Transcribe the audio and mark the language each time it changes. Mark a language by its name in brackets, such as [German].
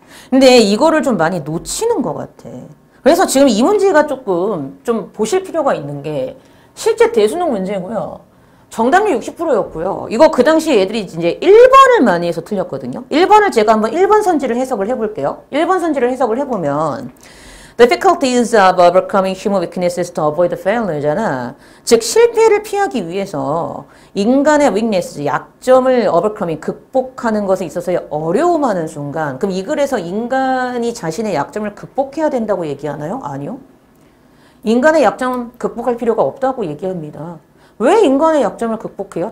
[Korean] 근데 이거를 좀 많이 놓치는 것 같아. 그래서 지금 이 문제가 조금 좀 보실 필요가 있는 게 실제 대수능 문제고요. 정답률 60%였고요. 이거 그 당시에 애들이 이제 1번을 많이 해서 틀렸거든요. 1번을 제가 한번 1번 선지를 해석을 해볼게요. 1번 선지를 해석을 해보면 [English] difficulties of overcoming human weaknesses to avoid failure잖아. [Korean] 즉 실패를 피하기 위해서 인간의 weakness, 약점을 overcoming, 극복하는 것에 있어서의 어려움하는 순간 그럼 이 글에서 인간이 자신의 약점을 극복해야 된다고 얘기하나요? 아니요. 인간의 약점 극복할 필요가 없다고 얘기합니다. 왜 인간의 약점을 극복해요?